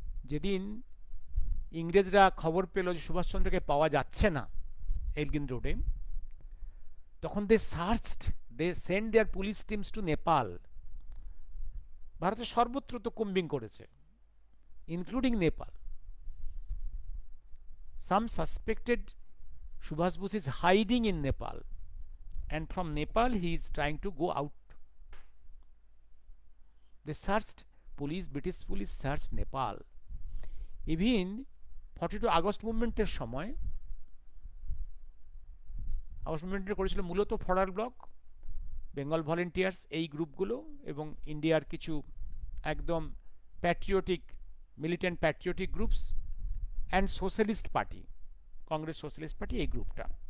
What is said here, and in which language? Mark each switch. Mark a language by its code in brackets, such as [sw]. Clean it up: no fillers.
[bn] যেদিন ইংরেজরা খবর পেল যে সুভাষচন্দ্রকে পাওয়া যাচ্ছে না এলগিন রোডে, তখন [en] They send their police teams to Nepal. [bn] ভারতের সর্বত্র তো কম্বিং করেছে, including Nepal. [en] Some suspected Subhash Bose is hiding in Nepal, and from Nepal he is trying to go out. They searched, British police searched Nepal. [bn] Even 42 August মুভমেন্টের সময়, আগস্ট মুভমেন্টটা করেছিল মূলত ফরওয়ার্ড ব্লক, বেঙ্গল ভলেন্টিয়ার্স, এই গ্রুপগুলো, এবং ইন্ডিয়ার কিছু একদম patriotic, militant patriotic groups, [en] and socialist party, [bn] Congress socialist party, এই গ্রুপটা।